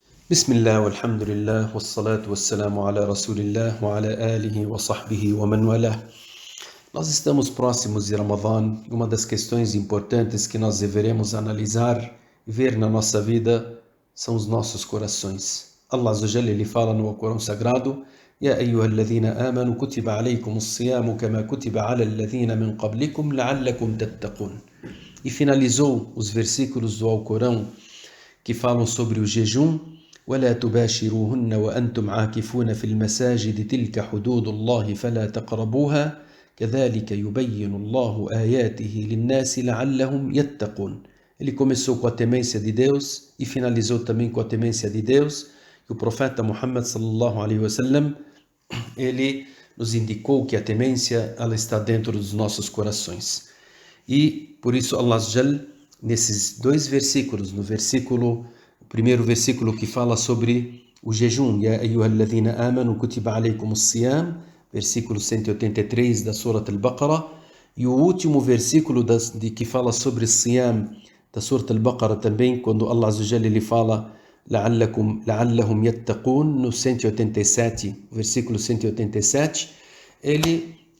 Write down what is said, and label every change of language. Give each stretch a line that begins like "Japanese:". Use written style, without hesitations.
Arabic: بسم الله والحمد لله والصلاة والسلام على رسول الله وعلى آله وصحبه ومن والاه.
Portuguese: Nós estamos próximos de Ramadã e uma das questões importantes que nós deveremos analisar e ver na nossa vida são os nossos corações. Allah Azza wa Jalla ele fala no Corão Sagrado:
Arabic: يا أيها الذين آمنوا كتب عليكم الصيام كما كتب على الذين من قبلكم لعلكم تتقون.
Portuguese: E finalizou os versículos do Alcorão que falam sobre o jejum.
Arabic: ولا تباشروهن وأنتم عاكفون في المساجد تلك حدود الله فلا تقربوها كذلك يبين الله آياته للناس لعلهم يتقون.
Portuguese: Ele começou com a temência de Deus e finalizou também com a temência de Deus. E o profeta Muhammad sallallahu alaihi wasallam ele nos indicou que a temência ela está dentro dos nossos corações. E por isso Allah Jal nesses dois versículos, o primeiro versículo que fala sobre o jejum,
Arabic: Ya ayyuhalladhina amanu kutiba alaykumus siyam,
Portuguese: versículo 183 da Surat al-Baqarah, e o último versículo que fala sobre siyam da Surat al-Baqarah também, quando Allah Azza wa Jalla ele fala
Arabic: la'allahum yattaqun,
Portuguese: no 187, versículo 187, ele